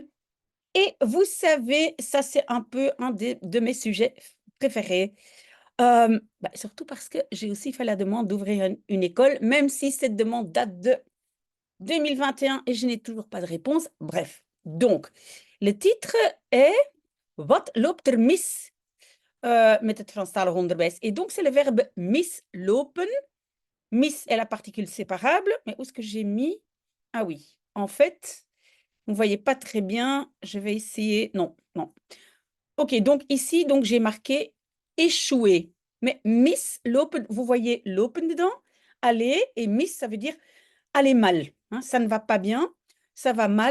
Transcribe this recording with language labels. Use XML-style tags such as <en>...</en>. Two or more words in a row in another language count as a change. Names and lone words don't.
<fr>Et vous savez, ça c'est un peu un de mes sujets préférés. Surtout parce que j'ai aussi fait la demande d'ouvrir une école, même si cette demande date de 2021 et je n'ai toujours pas de réponse. Bref, donc, le titre est</fr> <nl>Wat loopt er mis met het Franstalig onderwijs?</nl> <fr>Et donc, c'est le verbe mislopen. Mis est la particule séparable, mais où est-ce que j'ai mis? Ah oui, en fait, vous ne voyez pas très bien. Je vais essayer. Non, non. Ok, donc ici, donc j'ai marqué échouer. Mais mislopen, vous voyez lopen dedans, aller, et mis, ça veut dire aller mal, hein, ça ne va pas bien, ça va mal.</fr>